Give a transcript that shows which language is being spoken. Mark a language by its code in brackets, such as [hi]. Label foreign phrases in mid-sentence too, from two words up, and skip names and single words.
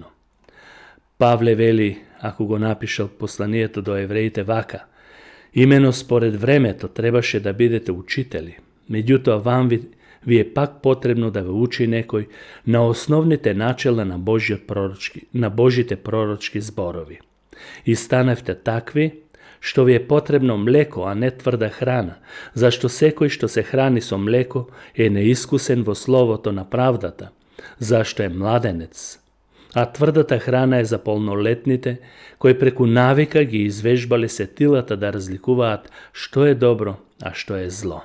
[mk] Павле вели, ако го напишал посланието до евреите вака: имено според времето требаше да бидете учители, меѓутоа вам ви е пак потребно да ве учи некој на основните начела на Божите пророчки зборови. И станавте такви, што ви је потребно млеко, а не тврда храна, зашто секој што се храни со млеко је неискусен во словото направдата, зашто је младенец. А тврдата храна је за полнолетните, који преку навика ги извежбали се тилата да разликуваат што је добро, а што је зло.